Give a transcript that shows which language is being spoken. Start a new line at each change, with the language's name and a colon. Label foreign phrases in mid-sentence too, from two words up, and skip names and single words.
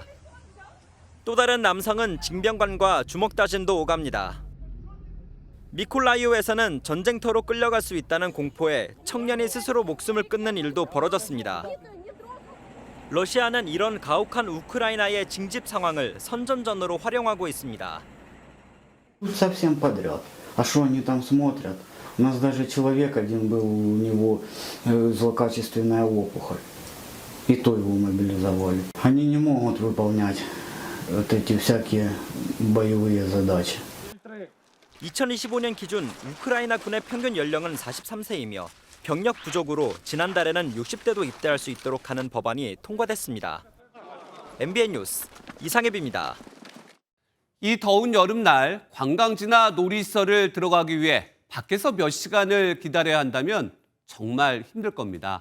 Korean: 또 다른 남성은 징병관과 주먹다짐도 오갑니다. 미콜라이오에서는 전쟁터로 끌려갈 수 있다는 공포에 청년이 스스로 목숨을 끊는 일도 벌어졌습니다. 러시아는 이런 가혹한 우크라이나의 징집 상황을 선전전으로 활용하고 있습니다.
Russian: Совсем подряд. А что они там смотрят? У нас даже человек один был, у него злокачественная опухоль. И то его мобилизовали. Они не могут выполнять вот эти всякие боевые задачи.
Korean: 2025년 기준 우크라이나 군의 평균 연령은 43세이며 병력 부족으로 지난달에는 60대도 입대할 수 있도록 하는 법안이 통과됐습니다. MBN 뉴스 이상엽입니다. 이 더운 여름날 관광지나 놀이시설을 들어가기 위해 밖에서 몇 시간을 기다려야 한다면 정말 힘들 겁니다.